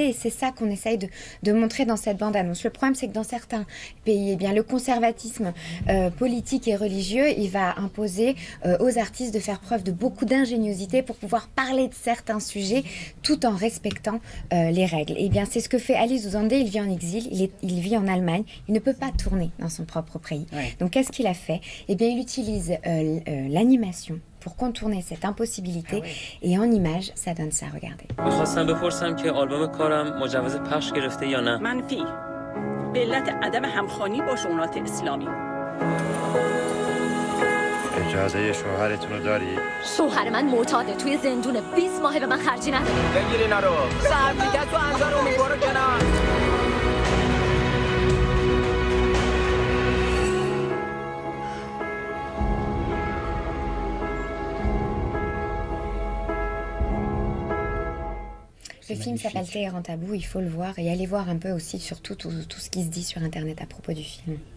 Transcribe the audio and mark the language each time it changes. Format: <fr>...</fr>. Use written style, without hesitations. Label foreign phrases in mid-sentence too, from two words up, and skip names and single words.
<fr>Et c'est ça qu'on essaye de montrer dans cette bande-annonce. Le problème, c'est que dans certains pays, eh bien, le conservatisme politique et religieux, il va imposer aux artistes de faire preuve de beaucoup d'ingéniosité pour pouvoir parler de certains sujets tout en respectant les règles. Et bien, c'est ce que fait Ali Zouzandeh. Il vit en exil, il vit en Allemagne. Il ne peut pas tourner dans son propre pays. Ouais. Donc, qu'est-ce qu'il a fait? Eh bien, il utilise l'animation pour contourner cette impossibilité. Et en image, ça donne ça, regardez.</fr> <fa>می‌خواستم بپرسم که آلبوم کارم مجوز پخش گرفته یا نه؟ منفی به علت عدم همخوانی با شؤونات اسلامی. اجازه شوهرتون رو داری؟ شوهر من معتاده توی زندون 20 ماه به من خرجی نداره. بگیر اینا رو. سرمیگه تو انظر امیدوارو کنار.</fa> <fr>Le film s'appelle Téhéran Tabou, il faut le voir et aller voir un peu aussi surtout tout ce qui se dit sur Internet à propos du film.</fr>